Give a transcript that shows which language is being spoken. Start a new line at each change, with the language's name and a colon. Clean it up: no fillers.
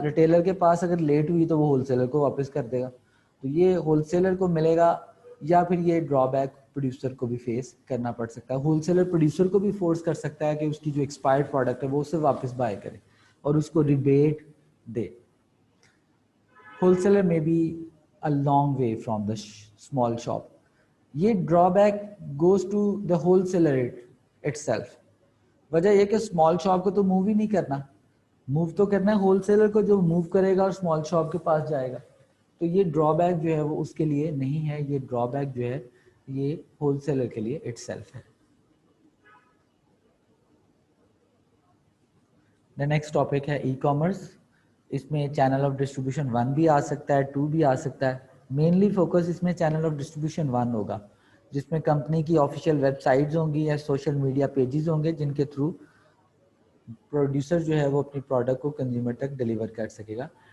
Urdu: Retailer کے پاس اگر late ہوئی تو وہ ہول سیلر کو واپس کر دے گا, تو یہ ہول سیلر کو ملے گا, یا پھر یہ ڈرا بیک پروڈیوسر کو بھی فیس کرنا پڑ سکتا ہے. ہول سیلر پروڈیوسر کو بھی فورس کر سکتا ہے کہ اس کی جو ایکسپائرڈ پروڈکٹ ہے وہ اسے واپس بائی کرے اور اس کو ریبیٹ دے.
English: Wholesaler may be a long way from the small shop.
Urdu: یہ
English: Drawback goes to the wholesaler itself.
Urdu: وجہ یہ کہ اسمال شاپ کو تو موو ہی نہیں کرنا, موو تو کرنا ہے ہول سیلر کو, جو موو کرے گا اور اسمال شاپ کے پاس جائے گا. تو یہ ڈرا بیک جو ہے وہ اس کے لیے نہیں ہے, یہ ڈرا بیک جو ہے یہ ہول سیلر کے لیے
English: itself
Urdu: ہے.
English: the next topic
Urdu: ہے
English: E commerce.
Urdu: اس میں چینل آف ڈسٹریبیوشن 1 بھی آ سکتا ہے, 2 بھی آ سکتا ہے. مینلی فوکس اس میں چینل آف ڈسٹریبیوشن 1 ہوگا, جس میں کمپنی کی آفیشیل ویب سائٹس ہوں گی یا سوشل میڈیا پیجز ہوں گے جن کے تھرو پروڈیوسر جو ہے وہ اپنی پروڈکٹ کو کنزیومر تک ڈیلیور کر سکے گا.